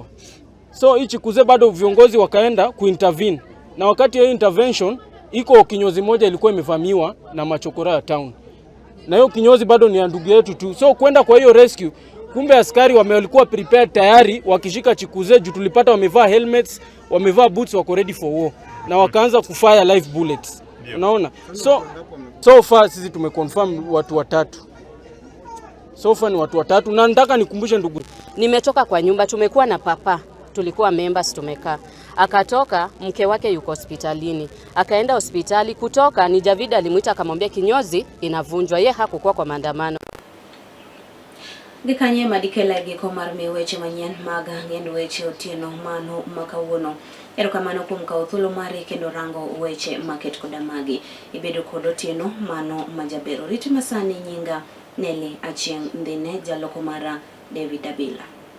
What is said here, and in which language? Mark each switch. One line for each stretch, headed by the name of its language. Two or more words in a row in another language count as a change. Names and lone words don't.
Swahili: So hii Chikuze bado viongozi wakaenda kuintervene. Na wakati ya intervention iko kinyozi moja ilikuwa imevamiwa na machokora ya town. Na hiyo kinyozi bado ni ndugu yetu tu. So kwenda kwa hiyo rescue, kumbe askari walikuwa prepared tayari wakishika Chikuze juu tulipata wamevaa helmets, wamevaa boots, wako
English: ready for war.
Swahili: Na wakaanza kufire live bullets. Unaona?
English: So far
Swahili: sisi tumeconfirm watu watatu.
English: So far
Swahili: ni watu watatu na nataka nikumbushe ndugu. Nimetoka kwa nyumba, tumekuwa na papa. Tulikuwa members tumekaa. Akatoka, mke wake yuko hospitalini. Akaenda hospitali, kutoka ni Javid alimuita akamwambia kinyozi inavunjwa. Yeye hakukuwa kwa maandamano.
Luo (Kenya and Tanzania): Gikanye madikela giko marmi Wechemanyien maga ngendo weche otieno mano makawuono. Erokamano kuom kawo thuolo mari kendo rango weche market koda magi. Ibedo kod otieno mano majabero. Riti masani nyinga Nelly Achieng ndine jaloko mara David Abila.